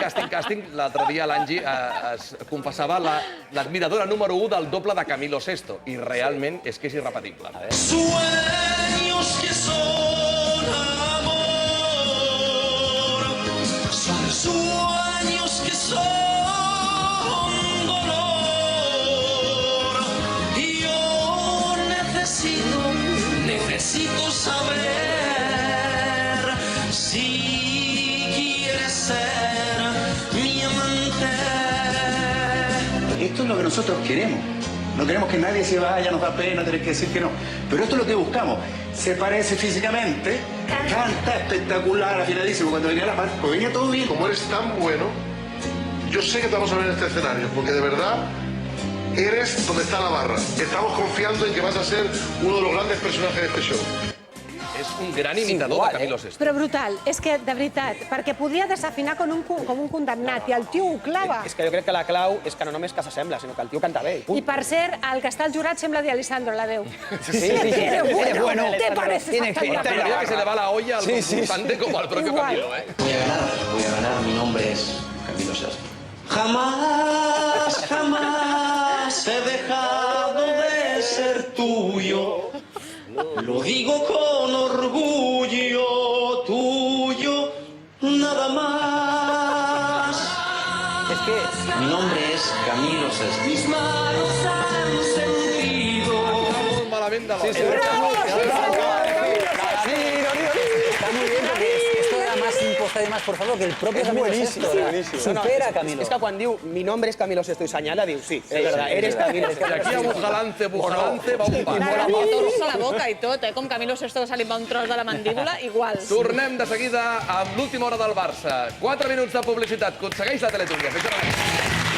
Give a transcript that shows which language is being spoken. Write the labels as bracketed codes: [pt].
[ca] Càsting, l'altre dia l'Angie es confessava l'admiradora número 1 del doble de Camilo Sesto, i realment és que és irrepetible. [es] Sueños que son amor, sueños que son dolor. Yo necesito saber si quieres ser mi amante. Esto es lo que nosotros queremos. No queremos que nadie se vaya, nos da pena tener que decir que no. Pero esto es lo que buscamos. Se parece físicamente, canta espectacular, afinadísimo. Cuando venía la parte, pues venía todo bien. Como eres tan bueno, yo sé que te vamos a ver en este escenario, porque de verdad eres donde está la barra. Estamos confiando en que vas a ser uno de los grandes personajes de este show. [ca] És un gran imitador de Camilo Sesto. Però brutal, és que, de veritat, perquè podria desafinar com un condemnat i el tio ho clava. És que jo crec que la clau és que no només que s'assembla, sinó que el tio canta bé. I punt. I per cert, el que està al jurat sembla de Alessandro, la veu. Sí. [es] Eres bueno, te parece Tiene que se le va la olla al concursante como al propio Camilo, ¿eh? Voy a ganar. Mi nombre es Camilo Sesto. Jamás, jamás he dejado de ser tuyo. Lo digo con orgullo, tuyo, nada más. Es que mi nombre es Camilo Sesto. Mis manos han sentido. [ca] Malament de la [es] Está muy bien porque esto da más impostado y más, por favor, que el propio Camilo Sesto. Supera a Camilo. [ca] És que quan diu [es] mi nombre és Camilo Sesto [ca] i senyala, diu sí, [es] és verdad, eres Camilo Sesto. [ca] I aquí a Bujalance va un pas. Torça la boca i tot, com Camilo Sesto que se li va un tros de la mandíbula, igual. Tornem de seguida amb l'última hora del Barça. 4 minuts de publicitat. Aconsegueix la Teletúnia. Fins ara.